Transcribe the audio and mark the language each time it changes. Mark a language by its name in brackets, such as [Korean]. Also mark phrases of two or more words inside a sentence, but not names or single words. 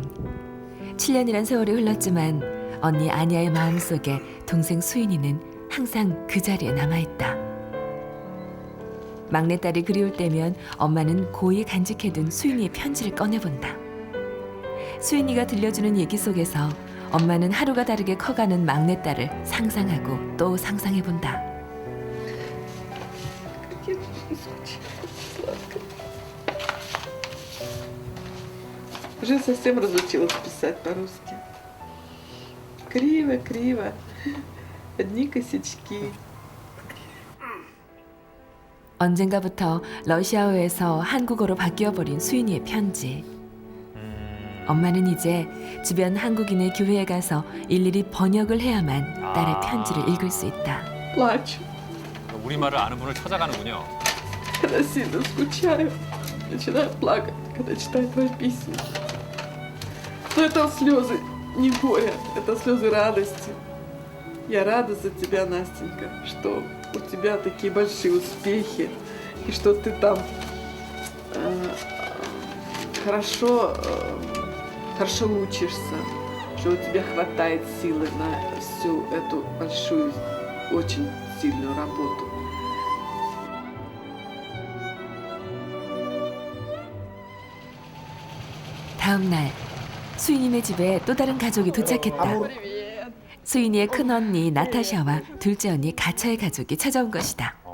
[Korean] 7년이란 세월이 흘렀지만 언니 아냐의 마음속에 동생 수인이는 항상 그 자리에 남아있다. 막내딸이 그리울 때면 엄마는 고이 간직해둔 수인이의 편지를 꺼내본다. 수인이가 들려주는 얘기 속에서 엄마는 하루가 다르게 커가는 막내딸을 상상하고 또 상상해본다. [Russian] Уже совсем разучилась писать по-русски. Криво. Одни косячки. [Korean] 언젠가부터 러시아어에서 한국어로 바뀌어버린 수인이의 편지. 엄마는 이제 주변 한국인의 교회에 가서 일일이 번역을 해야만 딸의 편지를 읽을 수 있다. [Russian] Плачу. [Korean] 우리말을 아는 분을 찾아가는군요. [Russian] Когда сильно скучаю, начинаю плакать, когда читаю твои письма. Но это слезы не горя, это слезы радости. Я рада за тебя, Настенька, что у тебя такие большие успехи, и что ты там хорошо учишься, что у тебя хватает силы на всю эту большую, очень сильную работу. [Korean] 다음 날 수인이네 집에 또 다른 가족이 도착했다. 수인이의 큰 언니 나타샤와 둘째 언니 가차의 가족이 찾아온 것이다.